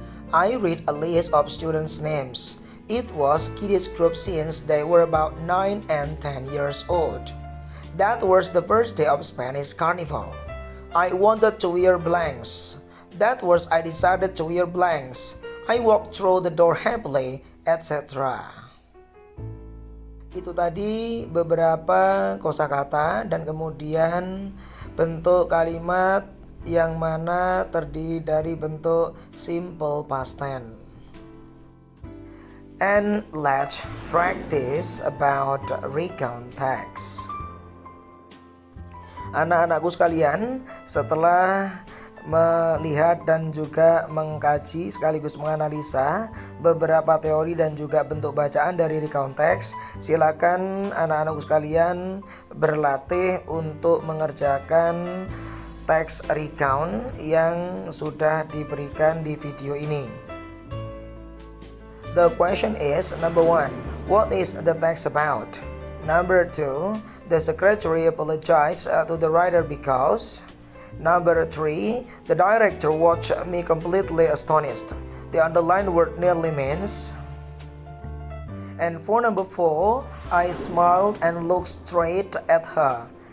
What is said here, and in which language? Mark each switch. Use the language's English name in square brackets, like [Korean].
[English] I read a list of students' names. It was kiddies group since they were about 9 and 10 years old. That was the first day of Spanish carnival. I wanted to wear blanks. That was I decided to wear blanks. I walked through the door happily, etc. [Indonesian] Itu tadi beberapa kosakata dan kemudian bentuk kalimat yang mana terdiri dari bentuk simple past tense. [English] And let's practice about recount text. [Indonesian] Anak-anakku sekalian, setelah melihat dan juga mengkaji sekaligus menganalisa beberapa teori dan juga bentuk bacaan dari recount text, silakan anak-anakku sekalian berlatih untuk mengerjakan teks recount yang sudah diberikan di video ini. [English] The question is, number 1, what is the text about? Number 2, the secretary apologized to the writer because. Number 3, the director watched me completely astonished. The underlined word nearly means. And for number 4, I smiled and looked straight at her.